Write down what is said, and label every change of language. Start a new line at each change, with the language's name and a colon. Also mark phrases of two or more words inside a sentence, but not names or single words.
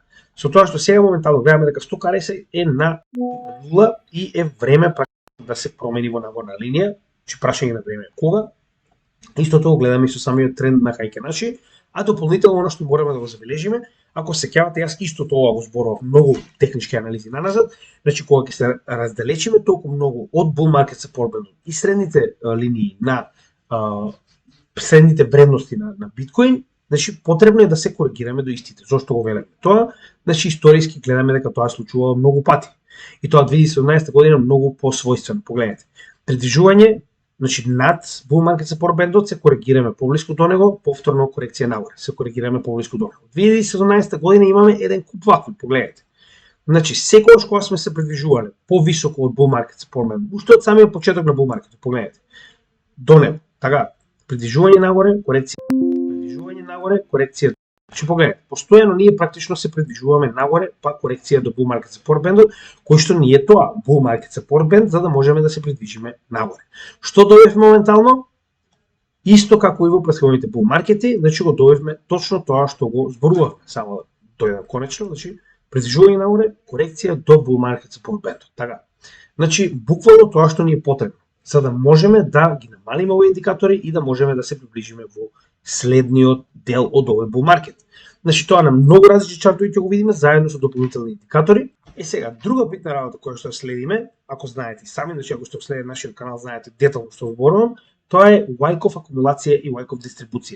Macedonian: Со тоа што сега моментално гледаме дека сток RSI е на 0 и е време да се промени во нагорна линија, че прашање на време кога. Истото го гледаме и со самиот тренд на Хајке Наши, а дополнително оно што мораме да го забележиме, ако се сеќавате, јас исто тоа го зборував многу технички анализи наназад, значи кога ќе се разделечиме толку многу од
English: bull market support band
Macedonian: и средните линии на средните вредности на биткоин, значи потребно е да се коригираме до истите. Зошто го велеме тоа? Значи историски гледаме дека тоа случува многу пати. И тоа 2017 година многу посвојствено. Погледнете. Придвижување, значи над
English: bull market support band
Macedonian: се коригираме поблиску до него, повторно корекција нагоре, се коригираме поблиску до него. 2017 година имаме еден куп вакви, погледнете. Значи секогаш кога сме се придвижувале повисоко од
English: bull market support band,
Macedonian: уште од самиот почеток на
English: bull market,
Macedonian: погледнете. До него. Така, придвижување нагоре, корекција, придвижување нагоре, корекција. Значи погледнете, постојано ние практично се придвижуваме нагоре, па корекција до
English: bull market support band,
Macedonian: кој што не е тоа,
English: bull market support band,
Macedonian: за да можеме да се придвижиме нагоре. Што добивме моментално? Исто како и во претходните
English: bull markets,
Macedonian: значи го добивме точно тоа што го зборувавме, само да дојдам конечно, значи придвижување нагоре, корекција до
English: bull market support band.
Macedonian: Така. Значи буквално тоа што ни е потребно, за да можеме да ги намалиме овие индикатори и да можеме да се приближиме во следниот дел од овој
English: bull market.
Macedonian: Значи тоа на многу различни чартови ќе го видиме заедно со дополнителни индикатори. Сега друга битна работа која што следиме, ако знаете сами, значи ако сте следите нашиот канал, знаете детално што зборувам, тоа е Wyckoff акумулација и Wyckoff дистрибуција.